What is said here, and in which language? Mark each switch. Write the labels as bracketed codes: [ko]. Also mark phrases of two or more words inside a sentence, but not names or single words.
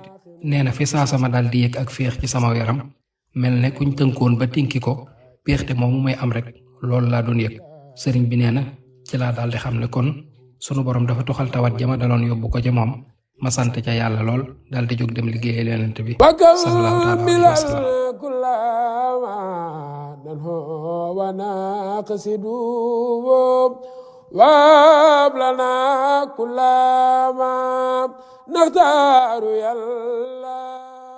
[wo] nee na fi saa sama daal di yëg ak féex ci sama yaram mel ne kuñ tënkoon ba tinki ko péexte moomu may am rek loolu laa doon yëg. Serigne bi nee na ci laa daal di xam ne kon sunu borom dafa toxal tawat jama daloon yóbbu ko ca moom ma sant ca yàlla lool daal di jóg dem liggéeyal yonent bi [ar] صلى الله عليه وسلم. وابلنا كل ما نختار يلا